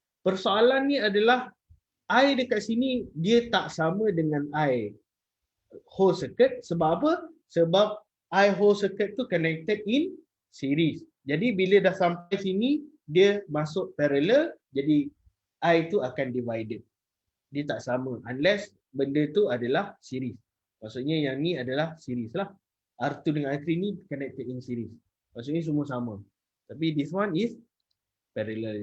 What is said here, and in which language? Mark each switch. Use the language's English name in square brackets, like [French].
[Malay] Persoalan ni adalah I dekat sini dia tak sama dengan I whole circuit. Sebab apa? Sebab I whole circuit tu [English] connected in series. [Malay] Jadi bila dah sampai sini dia masuk parallel, jadi I tu akan divided. Dia tak sama unless benda tu adalah series. Maksudnya yang ni adalah series lah. R2 dengan R3 ni connected in series. Maksudnya semua sama. Tapi [English] this one is parallel.